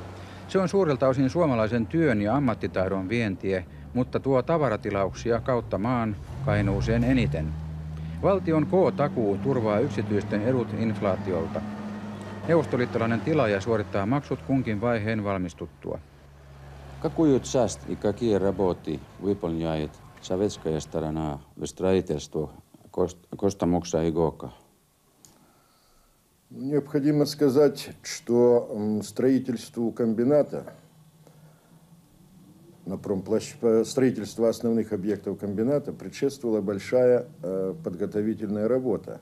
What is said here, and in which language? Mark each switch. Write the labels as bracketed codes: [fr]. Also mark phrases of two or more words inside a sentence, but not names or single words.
[fi] Se on suurelta osin suomalaisen työn ja ammattitaidon vientiä, mutta tuo tavaratilauksia kautta maan Kainuuseen eniten. Valtion K-takuu turvaa yksityisten edut inflaatiolta. Neuvostoliittolainen tilaaja suorittaa maksut kunkin vaiheen valmistuttua. [ru] Какую часть и какие работы выполняет советская сторона в строительстве Костамукса и ГОКа? Необходимо сказать, что строительству комбината, строительству основных объектов комбината предшествовала большая подготовительная работа.